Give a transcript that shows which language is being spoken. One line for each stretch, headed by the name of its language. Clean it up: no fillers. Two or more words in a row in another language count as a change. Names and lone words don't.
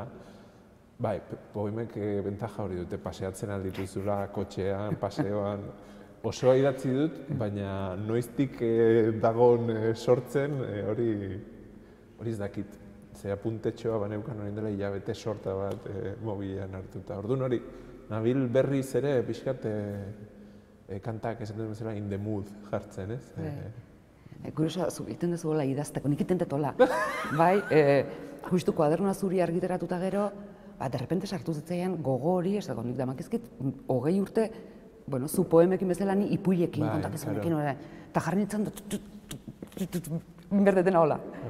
Basque: Bai, poemek bentaja hori dute, paseatzen aldituzula, kotxean, paseoan, osoa idatzi dut, baina noiztik dagon sortzen hori ez dakit. Ze apuntetxoa baneukan orain dela hilabete sorta bat mobilean hartuta. Orduan hori, nabil berriz ere pixkat kantak esaten duen bezala
English: in the mood
Basque: jartzen, ez? Kuriosa, iten dezuela idazteko, nik iten detola. Bai, justu kuadernoa zuri argitaratuta gero, derrepente sartu zitzaian gogo hori, ez dago, nik damakizkit, 20 urte, bueno, zu poemekin bezala ni ipuilekin, kontakizunekin, eta jarri nintzen dut, berdetena hola.